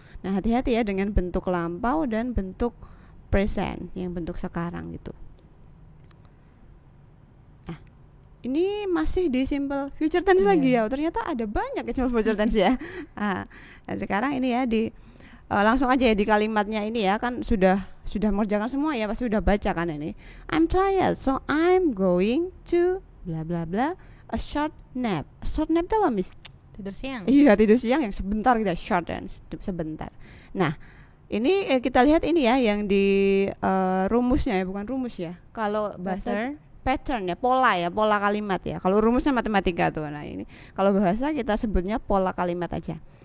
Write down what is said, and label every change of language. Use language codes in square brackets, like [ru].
[id] Nah hati-hati ya dengan bentuk lampau dan bentuk present, yang bentuk sekarang gitu. Nah ini masih di simple future tense lagi ya. Ternyata ada banyak ya simple future tense ya. Nah sekarang ini ya langsung aja ya di kalimatnya ini ya, kan sudah mengerjakan semua ya, pasti sudah baca kan ini. [en] I'm tired, so I'm going to bla bla bla a short nap. A short nap [id] itu apa Miss? Tidur siang. Iya tidur siang yang sebentar, kita short dan sebentar. Nah Ini kita lihat ini ya yang di rumusnya ya, bukan rumus ya. Kalau bahasa pattern ya, pola kalimat ya. Kalau rumusnya matematika tuh. Nah, ini kalau bahasa kita sebutnya pola kalimat aja.